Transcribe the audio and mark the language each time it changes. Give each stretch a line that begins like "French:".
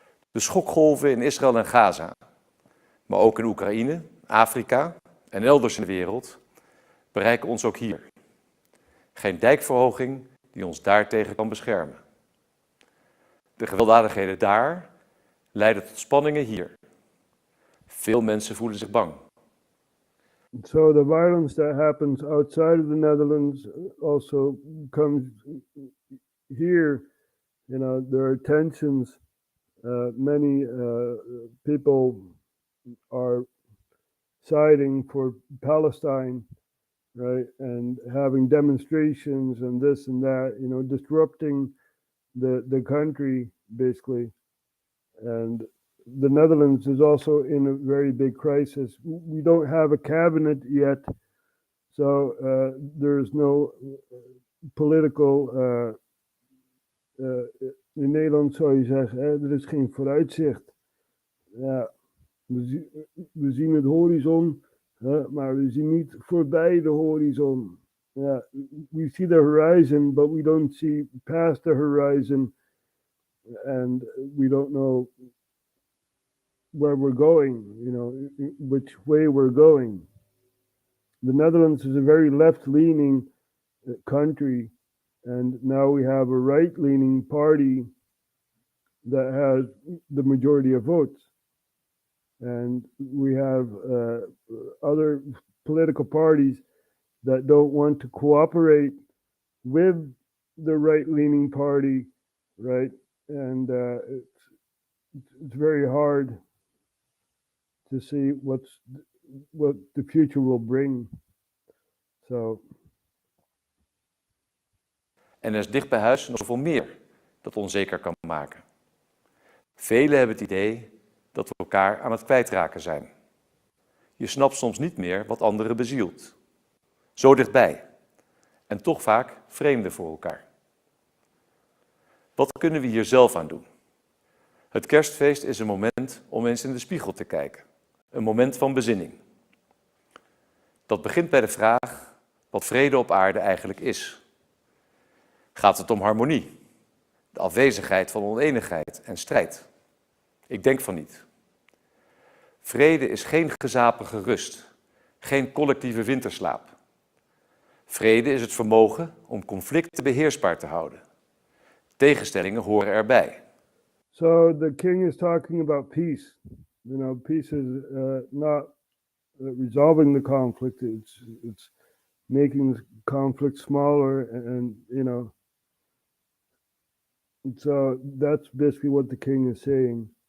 Dutch: De schokgolven in Israël en Gaza, maar ook in Oekraïne, Afrika en elders in de wereld, bereiken ons ook hier. Geen dijkverhoging die ons daartegen kan beschermen. De gewelddadigheden daar leiden tot spanningen hier. Veel mensen voelen zich bang.
English: So the violence that happens outside of the Netherlands also comes here. There are tensions. Many people are siding for Palestine, right? And having demonstrations and this and that, disrupting the country, basically. And the Netherlands is also in a very big crisis. We don't have a cabinet yet, so there's no political...
Dutch: in Nederland zou je zeggen, er is geen vooruitzicht. Ja, we zien het horizon, maar we zien niet voorbij de horizon.
English: Ja, we see the horizon, but we don't see past the horizon. And we don't know where we're going, which way we're going. The Netherlands is a very left-leaning country. And now we have a right-leaning party that has the majority of votes. And we have other political parties that don't want to cooperate with the right-leaning party, right? And it's very hard to see what the future will bring. So...
Dutch: En er is dicht bij huis nog zoveel meer dat onzeker kan maken. Velen hebben het idee dat we elkaar aan het kwijtraken zijn. Je snapt soms niet meer wat anderen bezielt. Zo dichtbij. En toch vaak vreemden voor elkaar. Wat kunnen we hier zelf aan doen? Het kerstfeest is een moment om eens in de spiegel te kijken. Een moment van bezinning. Dat begint bij de vraag wat vrede op aarde eigenlijk is. Gaat het om harmonie, de afwezigheid van oneenigheid en strijd? Ik denk van niet. Vrede is geen gezapige rust, geen collectieve winterslaap. Vrede is het vermogen om conflicten beheersbaar te houden. Tegenstellingen horen erbij.
English: So the king is talking about peace. Peace is not resolving the conflict. It's making the conflict smaller, and So that's basically what the king is saying.